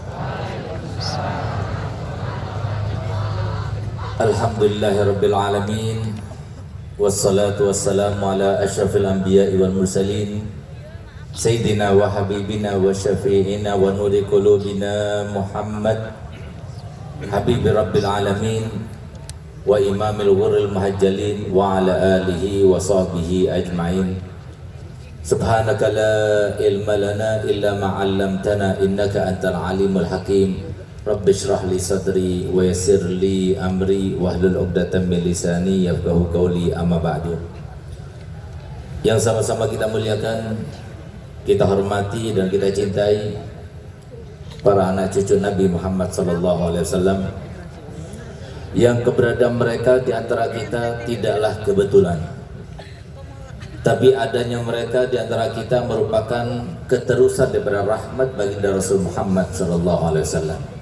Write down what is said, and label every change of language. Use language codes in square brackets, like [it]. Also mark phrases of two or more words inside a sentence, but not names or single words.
[ar] الحمد لله رب العالمين. والصلاة والسلام على أشرف الأنبياء والمرسلين سيدنا وحبيبنا وشفيعنا ونور قلوبنا محمد حبيب رب العالمين وإمام الغر المحجلين وعلى آله وصحبه أجمعين. سبحانك لا علم لنا إلا ما علمتنا إنك أنت العليم الحكيم. رب اشرح لي صدري ويسر لي أمري واحلل عقدة من لساني يفقهوا قولي أما بعد. [id] Yang sama-sama kita muliakan, kita hormati dan kita cintai para anak cucu Nabi Muhammad [ar] صلى الله عليه وسلم [id] yang keberadaan mereka di antara kita tidaklah kebetulan, tapi adanya mereka di antara kita merupakan keterusan daripada rahmat baginda Rasul Muhammad [ar] صلى الله عليه وسلم.